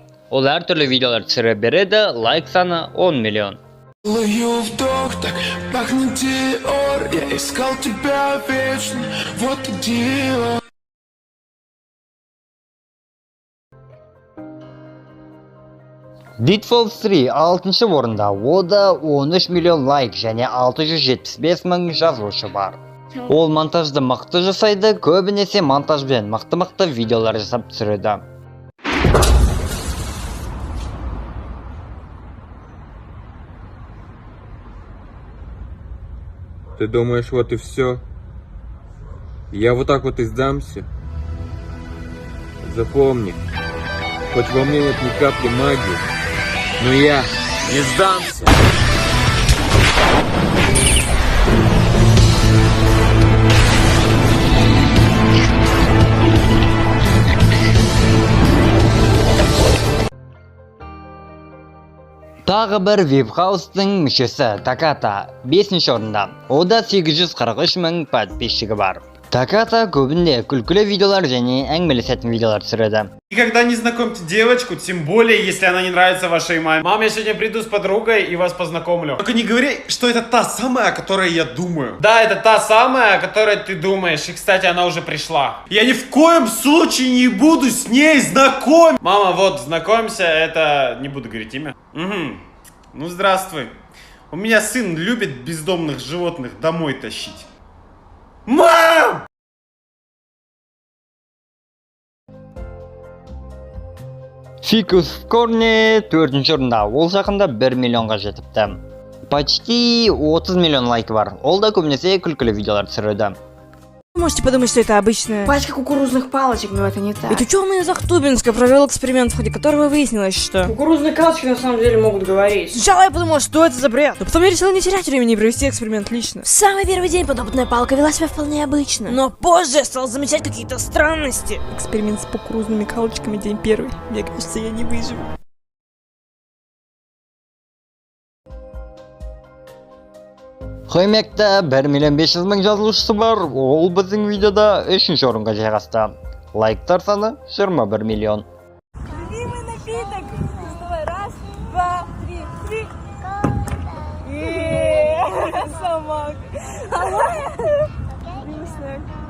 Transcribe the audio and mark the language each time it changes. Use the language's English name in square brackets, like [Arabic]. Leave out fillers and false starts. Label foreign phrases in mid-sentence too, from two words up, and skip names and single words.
[Kazakh] Ол әртүрлі видеолар түсіре береді, лайк саны 10 миллион. [Russian] Вдох, так пахнет Диор, я искал тебя вечно, вот и дело. [Kazakh] Ditfolds 3 6-ші орында, ода 13 миллион лайк және 675 мың жазылушы бар. Ол монтажды мықты жасайды, көбінесе монтажбен мықты видеолар жасап түсіреді. [Russian] Ты думаешь, вот и все? Я вот так вот и сдамся? Запомни, хоть во мне нет ни капли магии, но я не сдамся. [Kazakh] Тағы бір Вивхаустың мүшесі Таката 5-ші орында. Ода 843 мың подписчигі бар. Таката көбінде күлкілі видеолар және әңгімелесетін видеолар түсіреді. [Russian] Никогда не знакомьте девочку, тем более, если она не нравится вашей маме. Мам, я сегодня приду с подругой и вас познакомлю. Только не говори, что это та самая, о которой я думаю. Да, это та самая, о которой ты думаешь. И, кстати, она уже пришла. Я ни в коем случае не буду с ней знакомиться. Мама, вот, знакомься, это... Не буду говорить имя. Угу. Ну, здравствуй. У меня сын любит бездомных животных домой тащить. Мам! [Kazakh] Фикус Корни 4-ші орында, ол жақында 1 миллионға жетіпті. Почти 30 миллион лайк бар. Ол да көбінесе күлкілі видеолар түсіреді. [Russian] Можете подумать, что это обычная Пачка кукурузных палочек, но это не так. Ведь ученый из Ахтубинска провел эксперимент, в ходе которого выяснилось, что... Кукурузные палочки на самом деле могут говорить. Сначала я подумал, что это за бред, но потом я решил не терять времени и провести эксперимент лично. В самый первый день подобная палка вела себя вполне обычно. Но позже я стал замечать какие-то странности. Эксперимент с кукурузными палочками день первый. Мне кажется, я не выживу. [Kazakh] Хоймекте 1 миллион 500 мың жазылушысы бар, ол біздің видеода 3-ші орынға жайғасты. Лайктар саны 21 миллион. [Russian] Любимый напиток. Давай, раз, два, три. Сама. Любимый снэк.